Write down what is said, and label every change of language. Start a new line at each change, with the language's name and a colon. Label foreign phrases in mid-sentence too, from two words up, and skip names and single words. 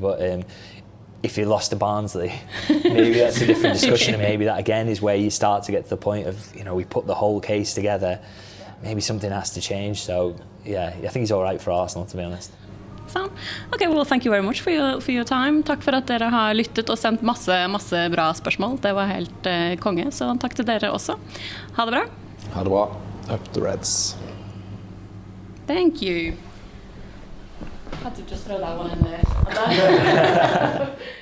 English: But if you lost to Barnsley, maybe that's a different discussion. And maybe that again is where you start to get to the point of, you know, we put the whole case together. Maybe something has to change. So yeah, I think he's all right for Arsenal, to be honest.
Norwegian: Sånn.
English: Okay, well, thank you very much for your time.
Norwegian: Takk for at dere har lyttet og sendt masse bra spørsmål. Det var helt konge, så takk til dere også. Ha det bra. Ha det bra.
English: Up the Reds. Thank you. I had to just throw that one in there.